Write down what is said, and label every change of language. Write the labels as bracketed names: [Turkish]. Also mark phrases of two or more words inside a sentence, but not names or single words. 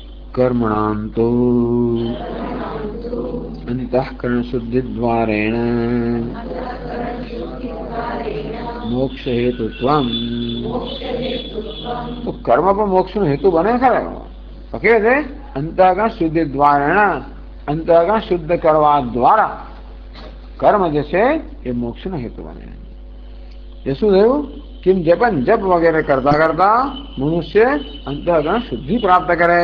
[Sanskrit] कर्मणां तो अंतःकरण शुद्धि द्वारेण मोक्ष हेतुत्वम। [Gujarati] તો કર્મ પર મોક્ષ નો હેતુ બને ખરો તો કે છે [Sanskrit] અંતઃકરણ શુદ્ધિ દ્વારેણ, [Gujarati] અંતઃકરણ શુદ્ધ કરવા દ્વારા કર્મ જે છે એ મોક્ષ નો હેતુ બને. એ શું થયું કે જપન જપ વગેરે કરતા કરતા મનુષ્ય અંતઃકરણ શુદ્ધિ પ્રાપ્ત કરે.